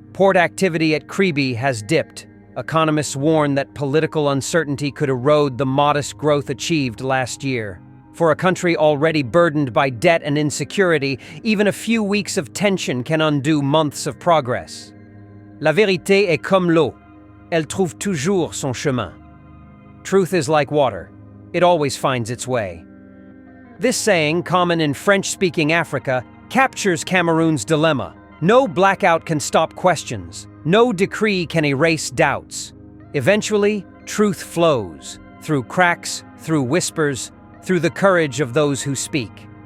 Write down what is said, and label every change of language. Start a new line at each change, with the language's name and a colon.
English: Port activity at Kribi has dipped. Economists warn that political uncertainty could erode the modest growth achieved last year. For a country already burdened by debt and insecurity, even a few weeks of tension can undo months of progress.
French: La vérité est comme l'eau. Elle trouve toujours son chemin.
English: Truth is like water. It always finds its way. This saying, common in French-speaking Africa, captures Cameroon's dilemma. No blackout can stop questions. No decree can erase doubts. Eventually, truth flows, through cracks, through whispers, through the courage of those who speak.